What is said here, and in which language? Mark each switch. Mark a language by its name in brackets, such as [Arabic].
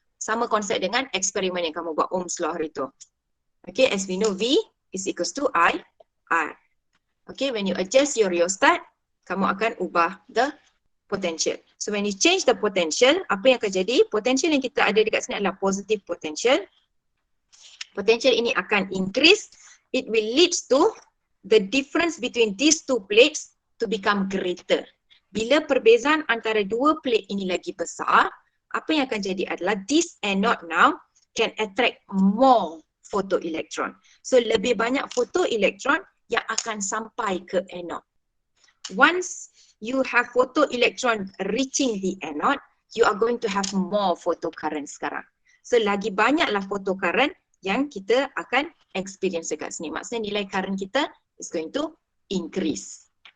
[Malay] Sama konsep dengan eksperimen yang kamu buat Ohm's law hari tu. [English] Okay, as we know V is equals to I, R. Okay, when you adjust your rheostat, [Malay] kamu akan ubah [English] the potential. So when you change the potential, [Malay] apa yang akan jadi? Potential yang kita ada dekat sini adalah positive potential. Potential ini akan increase. [English] It will lead to the difference between these two plates to become greater. [Malay] Bila perbezaan antara dua plate ini lagi besar, apa yang akan jadi adalah [English] this anode now can attract more photoelectron. [Malay] So lebih banyak photoelectron yang akan sampai ke anode. [English] Once you have photoelectron reaching the anode, you are going to have more photocurrent [Malay] sekarang. So lagi banyaklah photocurrent yang kita akan experience dekat sini. Maksudnya nilai current kita [English] is going to increase.